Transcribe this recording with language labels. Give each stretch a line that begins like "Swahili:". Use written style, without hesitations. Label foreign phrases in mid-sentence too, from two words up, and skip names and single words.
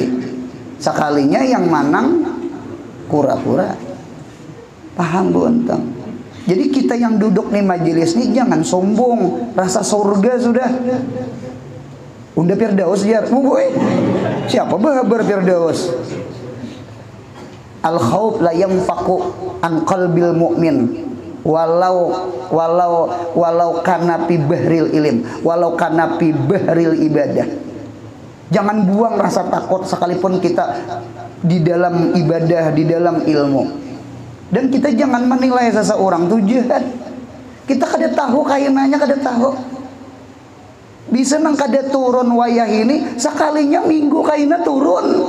Banjar: Sekalinya yang manang kura-kura.
Indonesian: Paham Bu Enteng? Jadi kita yang duduk nih majelis nih jangan sombong, rasa surga sudah.
Banjar: Udah Firdaus jar, boy. Siapa bahabar Firdaus?
Arabic: الخوف لا ينفك عن قلب المؤمن ولو كان في بحر العلم، ولو كان في بحر العبادة.
Indonesian: Jangan buang rasa takut sekalipun kita di dalam ibadah, di dalam ilmu. Dan kita jangan menilai seseorang tuh jahat.
Banjar: Kita kada tahu kainanya, kada tahu. Bisa nang kada turun wayah ini, sekalinya minggu kaina turun.